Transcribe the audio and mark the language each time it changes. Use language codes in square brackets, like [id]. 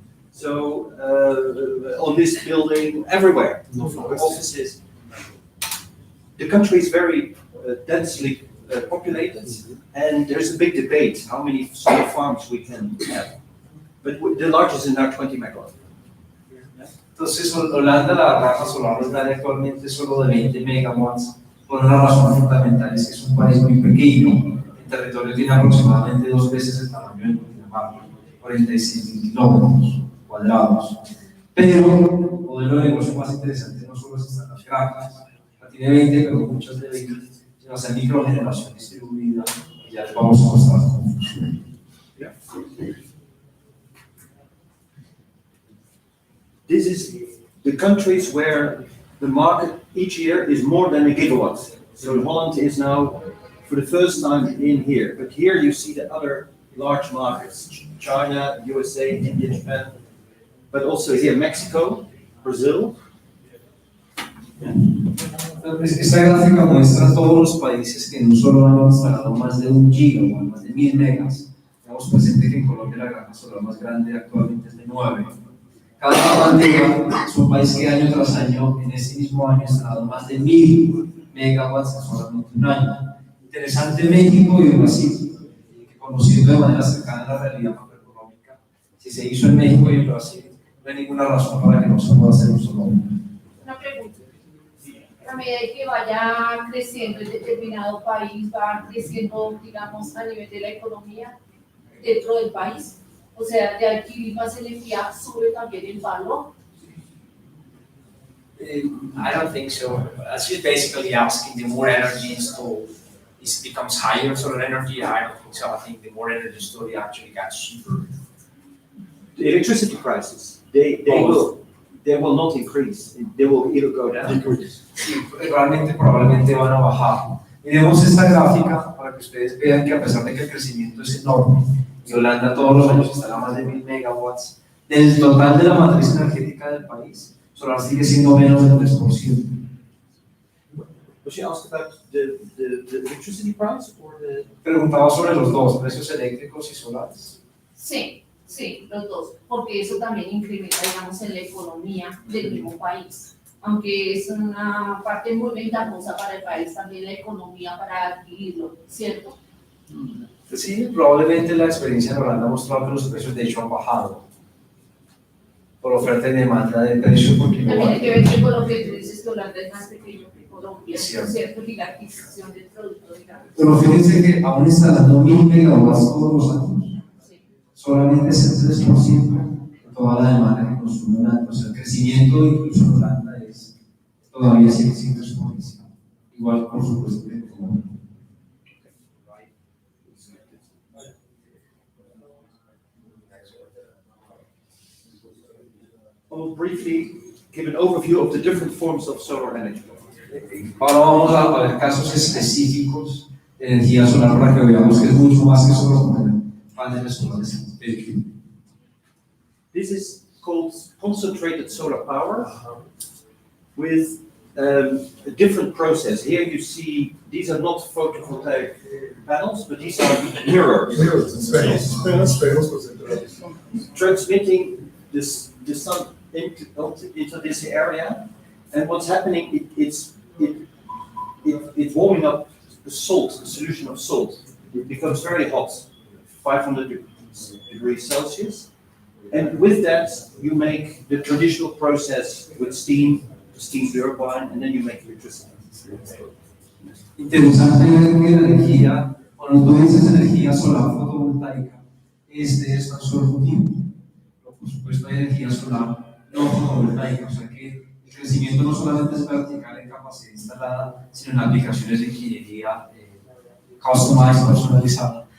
[en] So on this building, everywhere, offices. The country is very densely populated, and there's a big debate how many solar farms we can have. But the largest is now 20 megawatts. [es] Entonces, Holanda, la granja solar más grande actualmente es solo de 20 megawatts, por una razón fundamental, es que es un país muy pequeño. El territorio tiene aproximadamente 2 veces el tamaño de Dinamarca, 46.000 kilómetros cuadrados. Pero el modelo de negocio más interesante no solo es instalar las granjas, la tiene 20, pero muchas de ellas, sino hacer microgeneración distribuida, y ya les vamos a mostrar cómo funciona. [en] This is the countries where the market each year is more than a gigawatt. So Holland is now for the first time in here. But here you see the other large markets, China, USA, India, Japan, but also here Mexico, Brazil. [es] Esta gráfica muestra todos los países que en un solo año han instalado más de 1 gigawatt, más de 1000 megas. Tenemos presente que en Colombia la granja solar más grande actualmente es de 9. Cada bandera es un país que año tras año, en ese mismo año, ha instalado más de 1000 megawatts en solamente un año. Interesante México y Brasil, que conociendo de manera cercana la realidad macroeconómica, si se hizo en México y en Brasil, no hay ninguna razón para que no se pueda hacer un solo año. Una pregunta. A medida que vaya creciendo el determinado país, va creciendo, digamos, a nivel de la economía dentro del país. O sea, de adquirir más energía sube también el valor. [en] I don't think so. As you're basically asking, the more energy installed, it becomes higher solar energy. I don't think so. I think the more energy stored actually gets cheaper. The electricity prices, they will not increase. They will either go down. [es] Sí, realmente probablemente van a bajar. Miremos esta gráfica para que ustedes vean que a pesar de que el crecimiento es enorme, y Holanda todos los años instala más de 1000 megawatts, del total de la matriz energética del país, solar sigue siendo menos del 3%. [en] Was you asked about the electricity price or the? [es] Preguntaba sobre los dos, precios eléctricos y solares. Sí, sí, los dos, porque eso también incrementa, digamos, en la economía del mismo país. Aunque es una parte muy ventajosa para el país, también la economía para adquirirlo, ¿cierto? Sí, probablemente la experiencia en Holanda ha mostrado que los precios de hecho han bajado por oferta y demanda de precio por También kilowatt. hay que ver que por lo que tú dices que Holanda es más pequeño que Colombia, Cierto. ¿cierto? Y la adquisición del producto, digamos. Pero fíjense que aún instalando 1000 megawatts todos los años, Sí. solamente es el 3% de toda la demanda que consume Holanda. O sea, el crecimiento incluso en Holanda todavía sigue siendo exponencial. Igual, por supuesto, que en Colombia. [en] I'll briefly give an overview of the different forms of solar energy. [es] Ahora vamos a ver casos específicos de energía solar para que veamos que es mucho más que solo poner paneles solares. [en] This is called concentrated solar power with a different process. Here you see these are not photovoltaic panels, but these are mirrors transmitting the sun into this area. And what's happening? It's warming up the salt, the solution of salt. It becomes very hot, 500 degrees Celsius. And with that, you make the traditional process with steam, the steam turbine, and then you make electricity. [es] Interesante ver que la energía, cuando tú dices energía solar fotovoltaica, este es tan solo un tipo. Pero por supuesto hay energía solar no fotovoltaica, o sea que el crecimiento no solamente es vertical en capacidad instalada, sino en aplicaciones de ingeniería customized, personalizada.